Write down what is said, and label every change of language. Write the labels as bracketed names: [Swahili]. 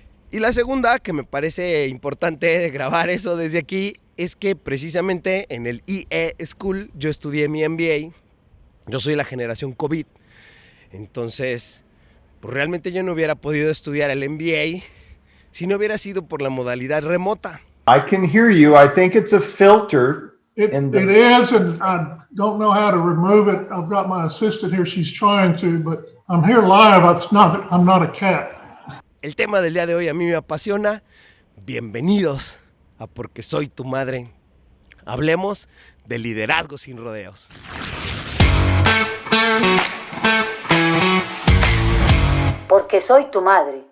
[Spanish] Y la segunda, que me parece importante grabar eso desde aquí, es que precisamente en el IE School yo estudié mi MBA, yo soy la generación COVID, entonces pues realmente yo no hubiera podido estudiar el MBA si no hubiera sido por la modalidad remota. [English] I can hear you. I think it's a filter. It is, and I don't know how to remove it. I've got my assistant here. She's trying to, but I'm here live. I'm not a cat. [Spanish] El tema del día de hoy a mí me apasiona. Bienvenidos a Porque soy tu madre. Hablemos de liderazgo sin rodeos. Porque soy tu madre.